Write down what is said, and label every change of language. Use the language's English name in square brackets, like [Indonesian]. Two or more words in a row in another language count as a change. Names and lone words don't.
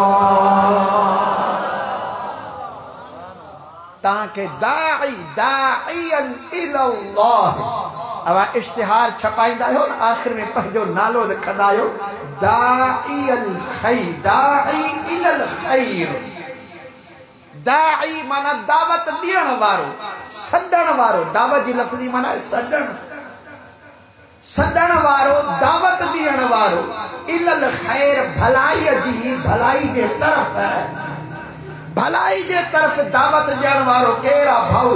[Sindhi] तव्हांखे [Arabic] داعيا إلى الله [Sindhi] अवा इश्तिहार छपाईंदा आहियो न, आख़िर में पंहिंजो नालो लिखंदा आहियो [Arabic] داعي الخير، داعي إلى الخير. [Sindhi] दाई माना दावत ॾियण वारो, सॾण वारो। दावत जी लफ़्ज़ी माना सॾण, सॾण वारो, दावत ॾियण वारो। [Arabic] إلى الخير [Sindhi] भलाई जी, भलाई जे तरफ़, भलाई जे तरफ़ दावत ॾियण वारो केरा भाऊ?